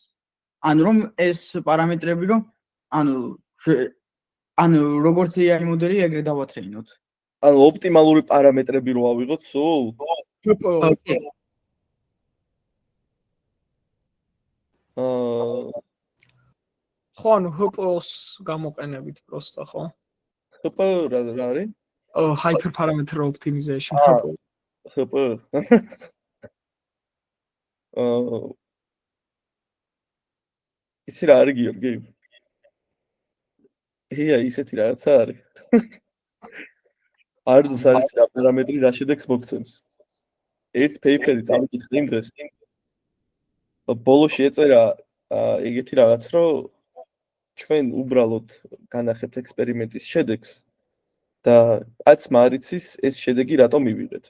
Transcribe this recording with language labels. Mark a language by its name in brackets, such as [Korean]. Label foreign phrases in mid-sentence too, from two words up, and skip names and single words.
[Georgian] ანუ რომ ეს პარამეტრები რომ ანუ როგორც AI მოდელი ეგრე დავათრინოთ. ანუ ოპტიმალური პარამეტრები რო ავიღოთ სულ? ხო ანუ HPO-ს გამოყენებით პროსტა ხო? HPO რა არის? [English] Hyper parameter optimization [Georgian] HPO. იცი რა არის გიორგი? ისეთი რაღაცა არის. არც არის რა პარამეტრი რა შედეგს მოგცემს. ერთ პეიპერი წავიკითხე იმ დღეს. ბოლოში ეწერა ეგეთი რაღაც, რომ ჩვენ უბრალოდ განახებთ ექსპერიმენტის შედეგს და კაც მარიცის ეს შედეგი რატომ მივიღეთო.